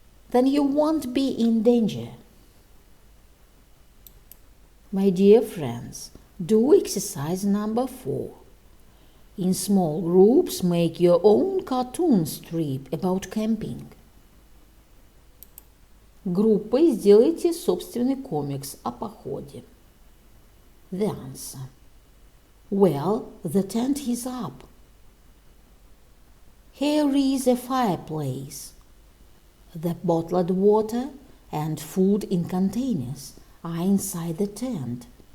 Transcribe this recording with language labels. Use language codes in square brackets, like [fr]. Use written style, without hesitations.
[en] Then you won't be in danger. My dear friends, do exercise number 4. In small groups, make your own cartoon strip about camping. [ru] Группой сделайте собственный комикс о походе. [en] The answer: well, the tent is up. Here is a fireplace. The bottled water and food in containers are inside the tent.